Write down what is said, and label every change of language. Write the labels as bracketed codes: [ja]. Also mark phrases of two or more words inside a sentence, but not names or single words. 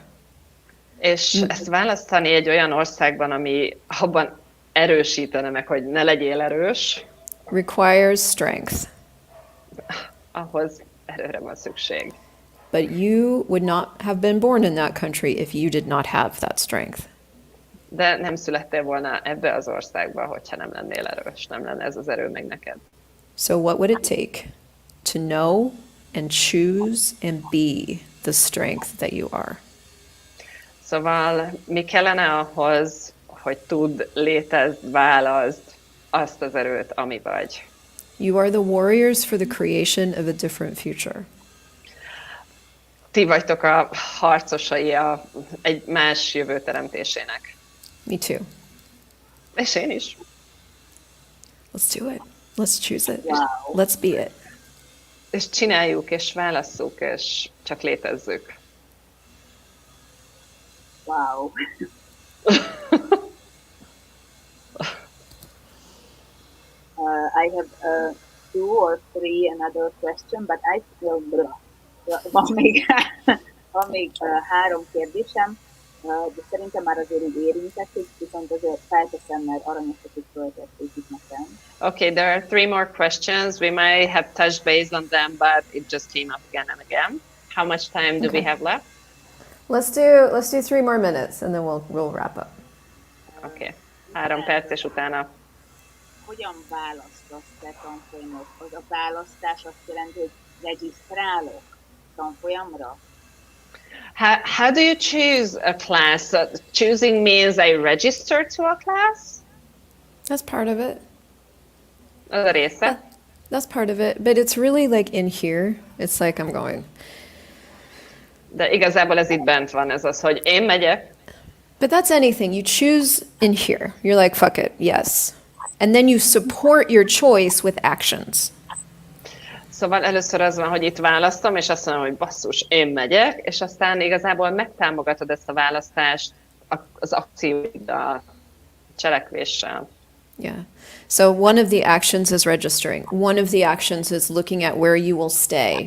[hu] És ezt választani egy olyan országban, ami abban erősítene meg, hogy ne legyél erős, [en] requires strength. [hu] Ahhoz erőre van szükség. [en] But you would not have been born in that country if you did not have that strength. [hu] De nem születtél volna ebbe az országba, hogyha nem lennél erős, nem lenne ez az erő meg neked. [en] So what would it take to know and choose and be the strength that you are? [hu] Szóval mi kellene ahhoz, hogy tudd, létezd, válaszd azt az erőt, ami vagy? [en] You are the warriors for the creation of a different future. [hu] Ti vagytok a harcosai egy más jövő teremtésének. [en] Me too. [hu] És én is. [en] Let's do it. Let's choose it. Wow. Let's be it. [hu] És csináljuk, és válasszuk, és csak létezzük. [en] Wow. I have two or three another question, but I feel [hu] van még három kérdésem, de szerintem már azért így érintettük, viszont azért felteszem, mert aranyosat is föltették itt nekem. [en] Okay, there are three more questions. We might have touched base on them, but it just came up again and again. How much time do we have left? Let's do 3 more minutes and then we'll wrap up. [hu] Okay. 3 perc, és utána. Hogyan választasz te tanfolyamot? Az a választás azt jelenti, hogy regisztrálok tanfolyamra? [en] How do you choose a class? Choosing means I register to a class? That's part of it. [hu] Az a része. [en] That's part of it, but it's really like in here. It's like I'm going. [hu] De igazából ez itt bent van, ez az, hogy én megyek. [en] But that's anything. You choose in here. You're like, fuck it, yes. And then you support your choice with actions. [hu] Szóval először az van, hogy itt választom, és azt mondom, hogy basszus, én megyek, és aztán igazából megtámogatod ezt a választást az akcióiddal, cselekvéssel. [en] Yeah. So one of the actions is registering. One of the actions is looking at where you will stay.